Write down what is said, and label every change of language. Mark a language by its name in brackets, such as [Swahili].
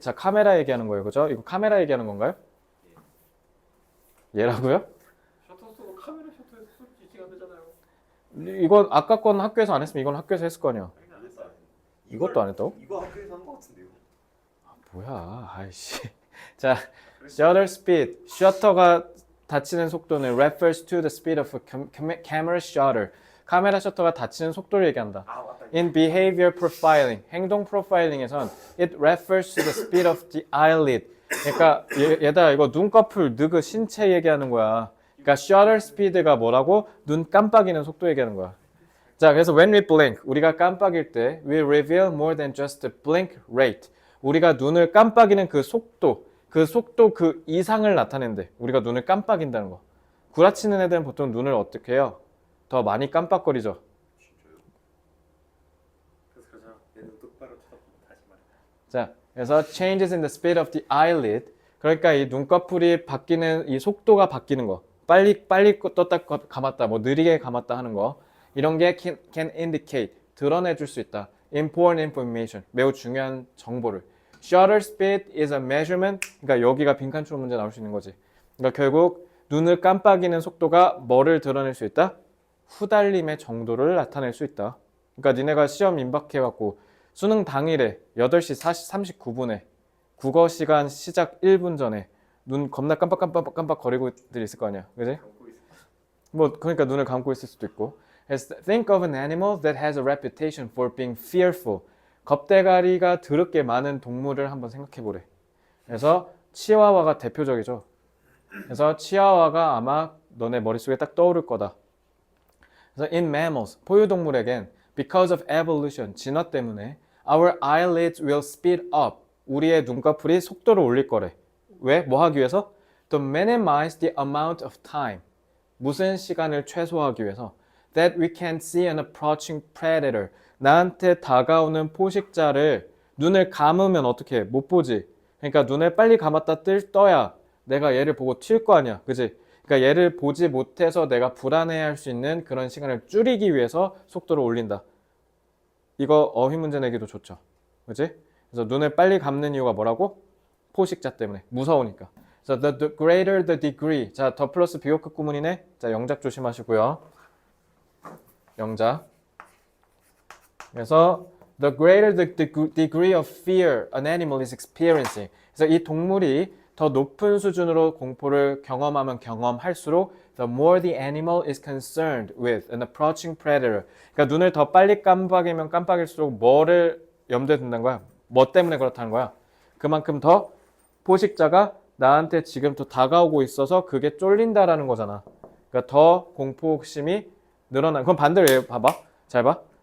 [Korean] 자, 카메라 얘기하는 거예요. 그죠? 이거 카메라 얘기하는 건가요? 얘라고요? 셔터 쓰고 카메라 셔터에서 수치가 안 되잖아요. 이건 아까 건 학교에서 안 했으면 이건 학교에서 했을 거 아니야. 안 했어요. 이것도 안 했다고? 이거 학교에서 한 거 같은데요. 뭐야, 아이씨. 자, shutter speed. 셔터가 닫히는 속도는 [English] refers to the speed of a camera shutter. [Korean] 카메라 셔터가 닫히는 속도를 얘기한다. 아 맞다. [English] In behavior profiling, [Korean] 행동 프로파일링에선 [English] it refers to the speed of the eyelid. [Korean] 그러니까 얘들아 이거 눈꺼풀, 느그 신체 얘기하는 거야. 그러니까 shutter speed가 뭐라고? 눈 깜빡이는 속도 얘기하는 거야. 자, 그래서 [English] when we blink, [Korean] 우리가 깜빡일 때 [English] we reveal more than just the blink rate. [Korean] 우리가 눈을 깜빡이는 그 속도 그 이상을 나타낸대. 우리가 눈을 깜빡인다는 거. 구라치는 애들은 보통 눈을 어떻게 해요? 더 많이 깜빡거리죠. 진짜요? 그래서 그러잖아. 얘는 똑바로 쳐다보고 다시 말해. 자, 그래서 [English] changes in the speed of the eyelid. [Korean] 그러니까 이 눈꺼풀이 바뀌는 이 속도가 바뀌는 거. 빨리 떴다 감았다, 뭐 느리게 감았다 하는 거. 이런 게 [English] can indicate, [Korean] 드러내 줄 수 있다. [English] important information, [Korean] 매우 중요한 정보를. [English] shutter speed is a measurement. [Korean] 그러니까 여기가 빈칸추로 문제 나올 수 있는 거지. 그러니까 결국 눈을 깜빡이는 속도가 뭐를 드러낼 수 있다? 후달림의 정도를 나타낼 수 있다. 그러니까 니네가 시험 임박해갖고 수능 당일에 8시 39분에 국어 시간 시작 1분 전에 눈 겁나 깜빡 거리고 들 있을 거 아니야. 그지? 감고 있어. 뭐 그러니까 눈을 감고 있을 수도 있고. [English] Think of an animal that has a reputation for being fearful. [Korean] 겁대가리가 더럽게 많은 동물을 한번 생각해 보래. 그래서 치와와가 대표적이죠. 그래서 치와와가 아마 너네 머릿속에 딱 떠오를 거다. 그래서 [English] in mammals, [Korean] 포유동물에겐 [English] because of evolution, [Korean] 진화 때문에 [English] our eyelids will speed up. [Korean] 우리의 눈꺼풀이 속도를 올릴 거래. 왜? 뭐 하기 위해서? [English] To minimize the amount of time. [Korean] 무슨 시간을 최소화하기 위해서? [English] That we can see an approaching predator. [Korean] 나한테 다가오는 포식자를 눈을 감으면 어떻게 해? 못 보지. 그러니까 눈을 빨리 감았다 떠야 내가 얘를 보고 튈 거 아니야. 그지? 그러니까 얘를 보지 못해서 내가 불안해할 수 있는 그런 시간을 줄이기 위해서 속도를 올린다. 이거 어휘 문제 내기도 좋죠. 그지? 그래서 눈을 빨리 감는 이유가 뭐라고? 포식자 때문에. 무서우니까. 그래서 [English] the greater the degree. [Korean] 자, 더 플러스 비호크 구문이네. 자, 영작 조심하시고요. 영작. 그래서 [English] the greater the degree of fear an animal is experiencing. [Korean] 그래서 이 동물이 더 높은 수준으로 공포를 경험하면 경험할수록 [English] the more the animal is concerned with an approaching predator. [Korean] 그러니까 눈을 더 빨리 깜빡이면 깜빡일수록 뭐를 염두에 둔다는 거야? 뭐 때문에 그렇다는 거야? 그만큼 더 포식자가 나한테 지금 또 다가오고 있어서 그게 쫄린다라는 거잖아. 그러니까 더 공포심이 늘어나. 그럼 반대로 얘 봐봐. 잘 봐.